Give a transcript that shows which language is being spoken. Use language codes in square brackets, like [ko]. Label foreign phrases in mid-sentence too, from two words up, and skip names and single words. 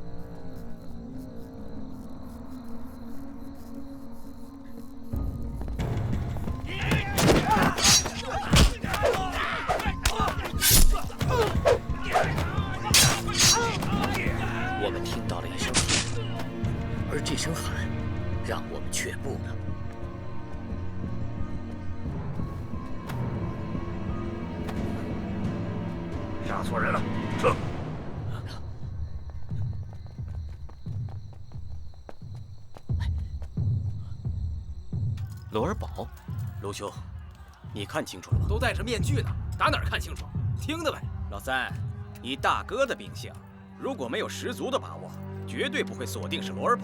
[zh] 我們聽到了一聲喊，而這聲喊讓我們卻步了。殺錯人了，撤！罗尔堡，卢兄，你看清楚了吗？都戴着面具呢，打哪儿看清楚？听的呗。老三，以大哥的秉性，如果没有十足的把握，绝对不会锁定是罗尔堡。